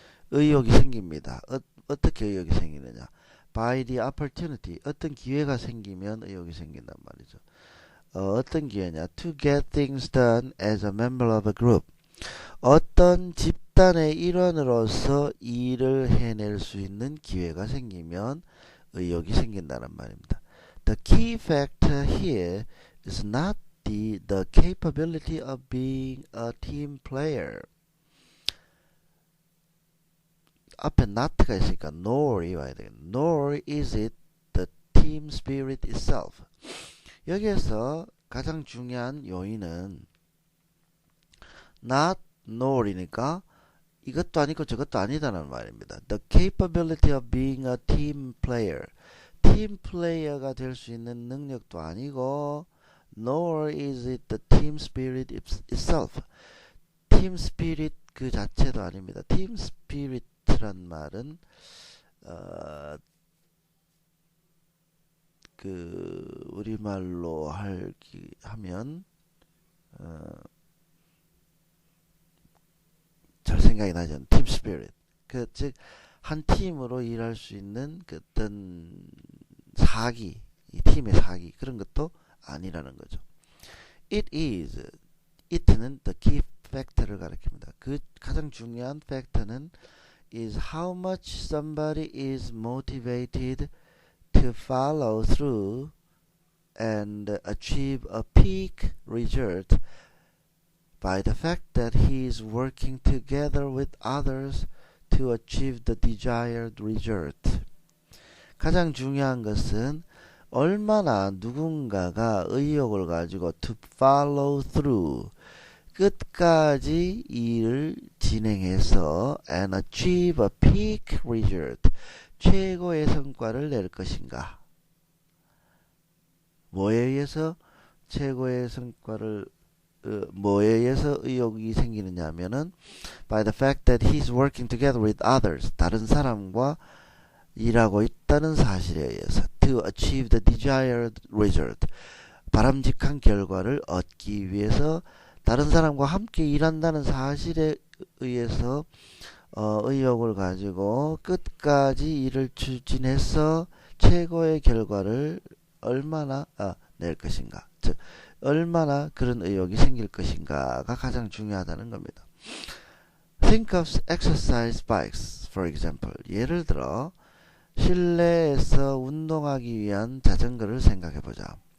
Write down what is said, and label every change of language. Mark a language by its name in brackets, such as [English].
[Korean] 의욕이 생깁니다. 어떻게 의욕이 생기느냐? [English] By the opportunity. [Korean] 어떤 기회가 생기면 의욕이 생긴단 말이죠. 어떤 기회냐? [English] To get things done as a member of a group. [Korean] 어떤 집단의 일원으로서 일을 해낼 수 있는 기회가 생기면 의욕이 생긴다는 말입니다. [English] The key factor here is not the capability of being a team player. [Korean] 앞에 not가 있으니까 nor이 와야 되겠네. [English] Nor is it the team spirit itself. [Korean] 여기에서 가장 중요한 요인은 not nor이니까 이것도 아니고 저것도 아니다는 말입니다. [English] The capability of being a team player. [Korean] 팀 플레이어가 될 수 있는 능력도 아니고 [English] nor is it the team spirit itself. [Korean] 팀 스피릿 그 자체도 아닙니다. 팀 스피릿이란 말은 그 우리말로 하면 잘 생각이 나지 않는 팀 스피릿. 그 즉 한 팀으로 일할 수 있는 그 어떤 사기, 이 팀의 사기 그런 것도 아니라는 거죠. [English] it는 the key factor를 [Korean] 가리킵니다. 그 가장 중요한 팩터는 [English] is how much somebody is motivated to follow through and achieve a peak result by the fact that he is working together with others to achieve the desired result. [Korean] 가장 중요한 것은 얼마나 누군가가 의욕을 가지고 [English] to follow through [Korean] 끝까지 일을 진행해서 [English] and achieve a peak result [Korean] 최고의 성과를 낼 것인가. 뭐에 의해서 최고의 성과를 뭐에 의해서 의욕이 생기느냐 하면은 [English] by the fact that he's working together with others [Korean] 다른 사람과 일하고 있다는 사실에 의해서 [English] to achieve the desired result [Korean] 바람직한 결과를 얻기 위해서 다른 사람과 함께 일한다는 사실에 의해서 의욕을 가지고 끝까지 일을 추진해서 최고의 결과를 얼마나 낼 것인가 즉 얼마나 그런 의욕이 생길 것인가가 가장 중요하다는 겁니다. [English] Think of exercise bikes, for example. [Korean] 예를 들어 실내에서 운동하기 위한 자전거를 생각해 보자.